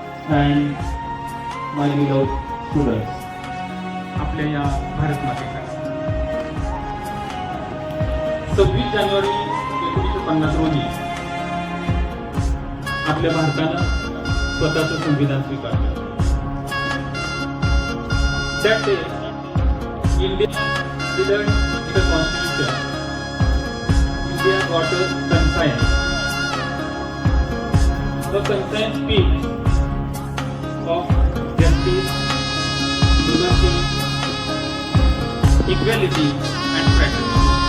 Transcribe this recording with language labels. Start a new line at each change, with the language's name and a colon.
English: and my beloved students.
Marathi: आपल्या या भारत मातेचा 26 जानेवारी 1950 रोजी आपल्या भारतानं स्वतःचं संविधान स्वीकारलं.
English: That day, India didn't need a constitution. India got a conscience. The conscience speaks of justice, liberty, equality and fraternity.